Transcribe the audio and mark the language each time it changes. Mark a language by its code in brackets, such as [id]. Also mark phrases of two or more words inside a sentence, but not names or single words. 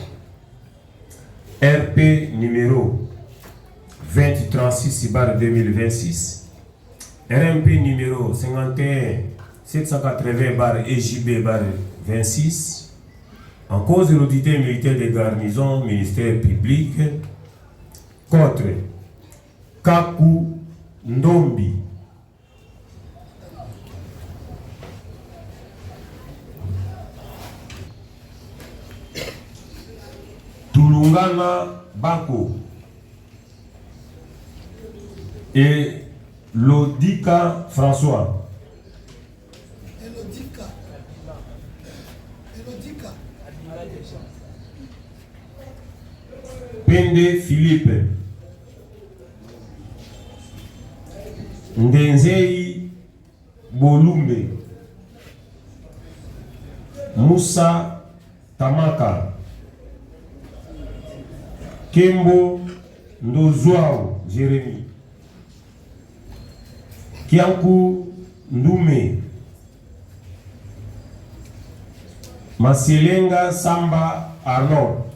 [fr] RP numéro 2036/2026, RMP numéro 51-780/EJB/26, en cause de l'auditeur militaire des garnisons ministère public contre Kaku Ndombi. Tulungana Bako et Lodika François. Pende Philippe. Ndenzei Bolumbe. Moussa Tamaka. Kembo Ndozwao Jérémy. Kianku Ndume. Masielenga Samba Arnold.